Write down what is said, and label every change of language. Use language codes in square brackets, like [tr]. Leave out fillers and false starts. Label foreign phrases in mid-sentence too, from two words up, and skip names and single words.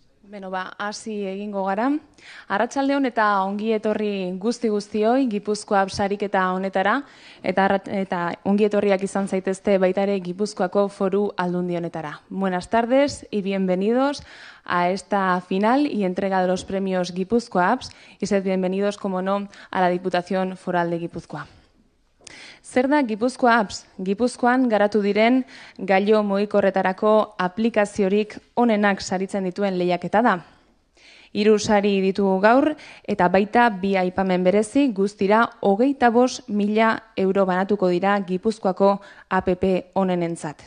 [eu] Hasi egingo gara. Arratsalde on eta ongi etorri guztioi Gipuzkoa sariketa honetara eta ongi etorriak izan zaitezte baita ere Gipuzkoako Foru Aldundi honetara. [es] Buenas tardes y bienvenidos a esta final y entrega de los premios Gipuzkoa Apps y sed bienvenidos, como no, a la Diputación Foral de Gipuzkoa. [eu] Zer da Gipuzkoa Apps? Gipuzkoan garatu diren gailu mugikorretarako aplikaziorik onenak saritzen dituen lehiaketa da. 3 sari ditugu gaur eta baita 2 aipamen berezi, guztira 25.000 euro banatuko dira Gipuzkoako app onenentzat.